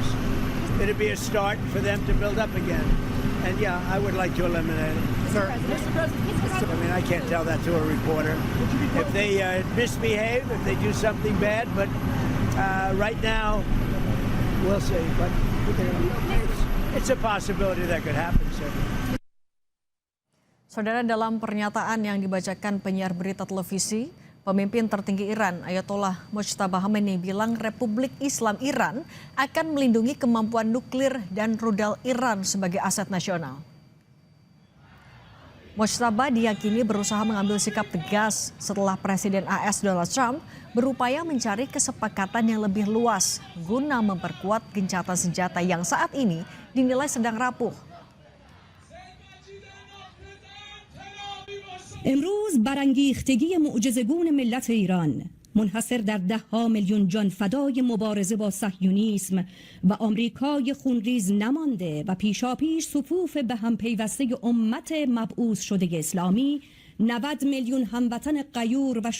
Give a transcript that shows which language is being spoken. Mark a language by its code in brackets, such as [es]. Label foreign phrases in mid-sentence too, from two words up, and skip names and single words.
[en] It'll be a start for them to build up again. And yeah, I would like to eliminate it. Mr. President. I mean, I can't tell that to a reporter. If they misbehave, if they do something bad, but right now, we'll see. But it's a possibility that could happen, sir. [id] Saudara, dalam pernyataan yang dibacakan penyiar berita televisi, pemimpin tertinggi Iran, Ayatollah Mojtaba Khamenei bilang Republik Islam Iran akan melindungi kemampuan nuklir dan rudal Iran sebagai aset nasional. Mojtaba diyakini berusaha mengambil sikap tegas setelah Presiden AS Donald Trump berupaya mencari kesepakatan yang lebih luas guna memperkuat gencatan senjata yang saat ini dinilai sedang rapuh. [fa] امروز برانگیختگی معجزه‌گون ملت ایران منحصر در 10 میلیون جان فدای مبارزه با صهیونیسم و آمریکای خونریز نمانده و پیشاپیش صفوف به هم پیوسته امت مبعوث شده اسلامی 90 میلیون هموطن غیور و